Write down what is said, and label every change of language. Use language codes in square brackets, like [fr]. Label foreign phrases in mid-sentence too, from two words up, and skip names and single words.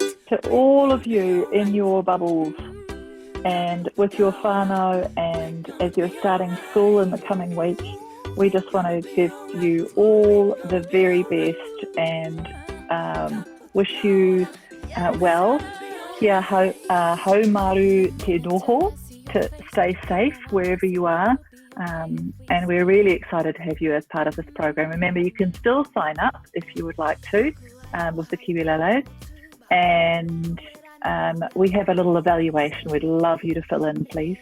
[en] To all of you in your bubbles and with your whānau, and as you're starting school in the coming week, we just want to give you all the very best and wish you well. [mi] Kia haumaru te noho, [en] to stay safe wherever you are. And we're really excited to have you as part of this program. Remember, you can still sign up if you would like to with the Kiwileles. And we have a little evaluation we'd love you to fill in, please.